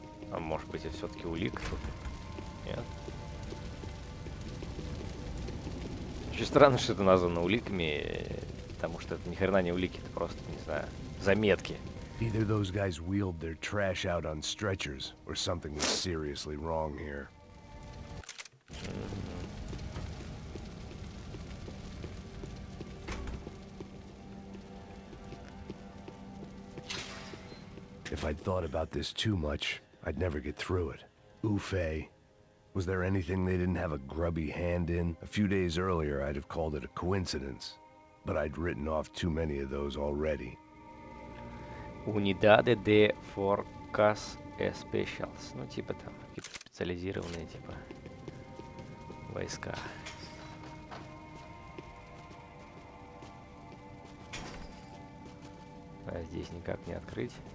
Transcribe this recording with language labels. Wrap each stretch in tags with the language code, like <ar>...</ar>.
<ru>А может быть, это все-таки улик тут? Нет? Очень странно, что это названо уликами, потому что это ни хрена не улики, это просто, не знаю, заметки.</ru> <en>Either those guys wheeled their trash out on stretchers, or something was seriously wrong here. If I'd thought about this too much, I'd never get through it. Oofay. Was there anything they didn't have a grubby hand in? A few days earlier, I'd have called it a coincidence. But I'd written off too many of those already.</en> <pt>Unidade de Forcas Specials.</pt> <ru>Ну, типа там, какие-то специализированные, типа, войска. А здесь никак не открыть.</ru>